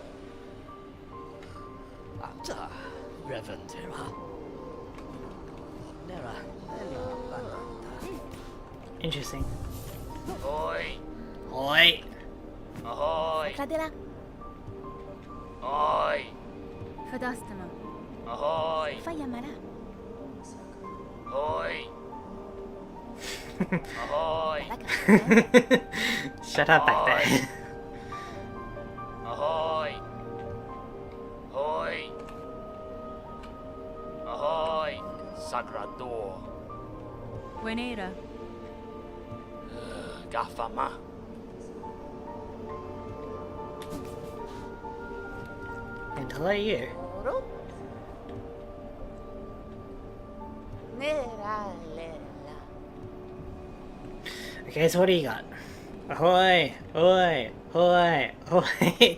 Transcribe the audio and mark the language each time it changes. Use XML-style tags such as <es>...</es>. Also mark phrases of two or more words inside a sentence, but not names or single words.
<en>Interesting. Oi! Oi! Ahoy! Sakradera. Oi! Fadastama. Ahoy! Fayamara. Ahoy! Ahoy! Shut up back there. Ahoy! Ahoy! Ahoy! Sagrador! Buenera. Gafama! And hello you. Okay, so what do you got? Ahoy! Ahoy! Ahoy! Ahoy!</en>